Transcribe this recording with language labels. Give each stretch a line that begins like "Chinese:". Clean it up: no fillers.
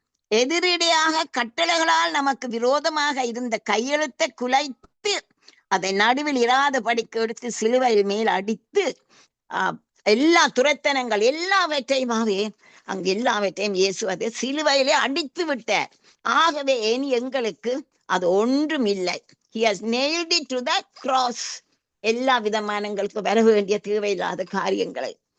Tamil: எதிரிடையாக கட்டளைகளால் நமக்கு விரோதமாக இருந்த கையெழுத்தை குலைத்து அதை நடுவில் இராதபடிக்கு எடுத்து சிலுவையில் மேல் அடித்து எல்லா துரைத்தனங்கள் எல்லாவற்றையுமாவே அங்கு எல்லாவற்றையும் இயேசு அதை சிலுவையிலே அடித்து விட்டார். ஆகவே இனி எங்களுக்கு அது ஒன்றும் இல்லை.
English: He has nailed it to the cross.
Tamil: எல்லா விதமானங்களுக்கு வர வேண்டிய தேவையில்லாத காரியங்களை.